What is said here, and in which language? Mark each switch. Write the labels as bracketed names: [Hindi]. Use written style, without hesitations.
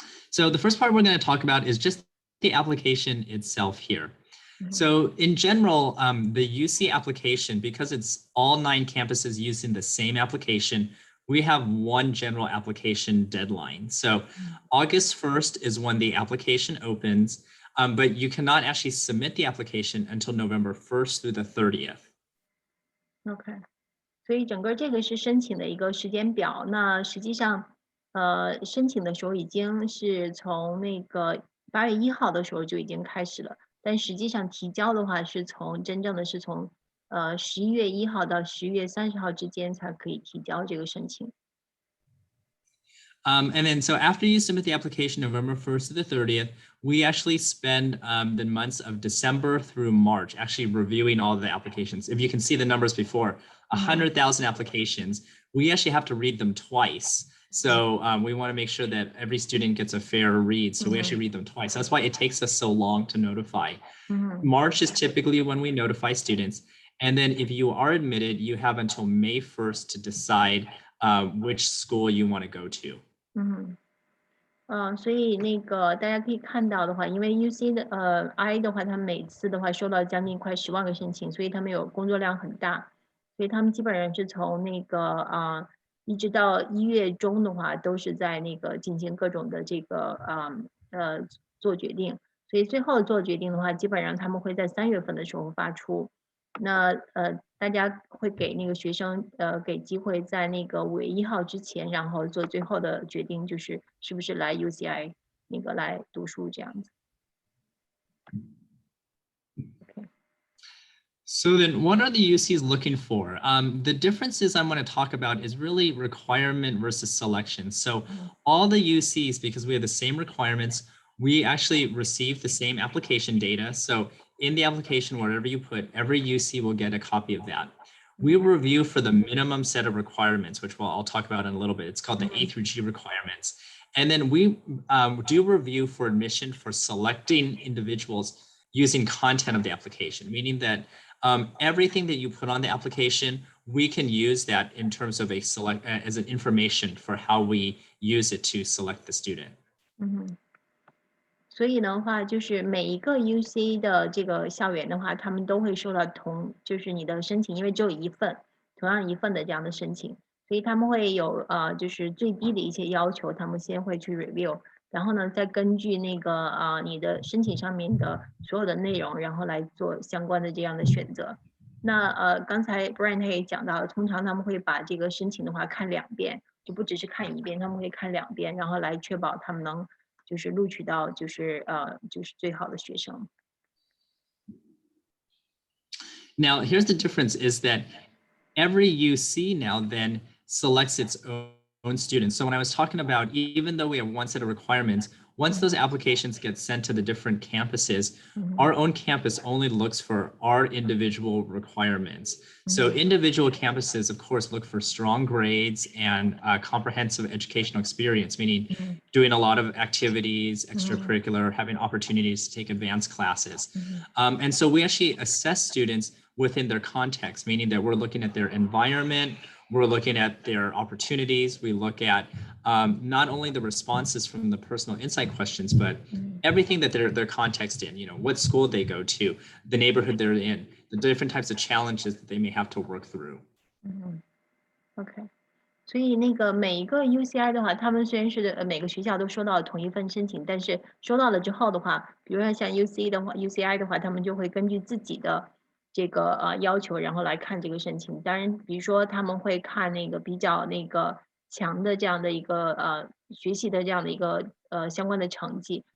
[English] So the first part we're going to talk about is just the application itself here. So in general, the UC application, because it's all 9 campuses using the same application, we have one general application deadline. So August 1st is when the application opens, but you cannot actually submit the application until November 1st through the 30th. [Chinese] OK， 所以整个这个是申请的一个时间表。那实际上，申请的时候已经是从那个8月1号的时候就已经开始了，但实际上提交的话是真正的是从11月1号到11月30号之间才可以提交这个申请。 [English] And then, so after you submit the application November 1st to the 30th, we actually spend the months of December through March actually reviewing all of the applications. If you can see the numbers before, 100,000 applications, we actually have to read them twice. So we want to make sure that every student gets a fair read. So we actually read them twice. That's why it takes us so long to notify. March is typically when we notify students. And then if you are admitted, you have until May 1st to decide which school you want to go to. [Chinese] 所以大家可以看到的话，因为 UC 的I 的话，他们每次的话收到将近快10万个申请，所以他们有工作量很大，所以他们基本上是从一直到1月中的话，都是在进行各种的这个做决定，所以最后做决定的话，基本上他们会在3月份的时候发出。那大家会给学生给机会在5月1号之前，然后做最后的决定，就是是不是来 UCI 来读书这样子。 [English] So then what are the UCs looking for? The differences I'm going to talk about is really requirement versus selection. So all the UCs, because we have the same requirements, we actually receive the same application data. So in the application, whatever you put, every UC will get a copy of that. We review for the minimum set of requirements, which I'll talk about in a little bit. It's called the A3g Requirements. And then we do review for admission for selecting individuals using content of the application, meaning that everything that you put on the application, we can use that in terms of as an information for how we use it to select the student. [Chinese] 所以的话，就是每一个 UC 的这个校园的话，他们都会收到就是你的申请，因为只有同样一份的这样的申请，所以他们会有就是最低的一些要求，他们先会去 review， 然后呢，再根据你的申请上面的所有的内容，然后来做相关的这样的选择。那刚才 Bryan 他也讲到，通常他们会把这个申请的话看2遍，就不只是看1遍，他们会看2遍，然后来确保他们能就是录取到就是最好的学生。 [English] Now, here's the difference is that every UC now then selects its own students. So when I was talking about, even though we have one set of requirements, Once those applications get sent to the different campuses, our own campus only looks for our individual requirements. So individual campuses, of course, look for strong grades and comprehensive educational experience, meaning doing a lot of activities, extracurricular, having opportunities to take advanced classes. And so we actually assess students within their context, meaning that we're looking at their environment, we're looking at their opportunities, we look at not only the responses from the personal insight questions, but everything that their context in, what school they go to, the neighborhood they're in, the different types of challenges that they may have to work through. [Chinese] OK， 所以那个每一个 UCI 的话，他们虽然是每个学校都收到同一份申请，但是收到了之后的话，比如说像 UCI 的话，他们就会根据自己的这个要求，然后来看这个申请。当然，比如说他们会看那个比较那个强的这样的一个学习的这样的一个相关的成绩。